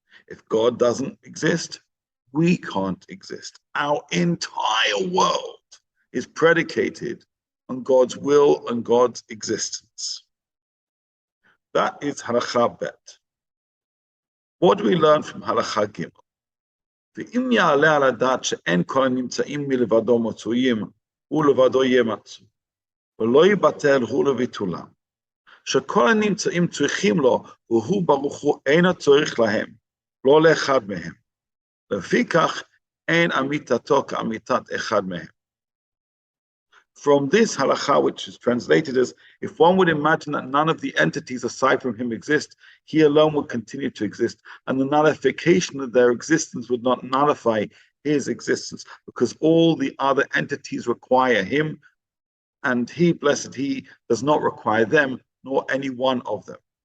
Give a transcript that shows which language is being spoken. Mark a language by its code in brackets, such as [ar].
[en] If God doesn't exist, we can't exist. Our entire world is predicated on God's will and God's existence. That is halacha bet. What do we learn from halacha gimel? [he] ואם יעלה על הדעת שאין כל הנמצאים מלבדו מצויים, הוא לבדו יהיה מצוי, ולא יבטל הוא לביטולם. שכל הנמצאים צריכים לו, והוא ברוך הוא אינו צריך להם, לא לאחד מהם. לפיכך אין אמיתתו כאמיתת אחד מהם. [en] From this halacha, which is translated as, if one would imagine that none of the entities aside from him exist, he alone would continue to exist, and the nullification of their existence would not nullify his existence, because all the other entities require him, and he, blessed he, does not require them, nor any one of them.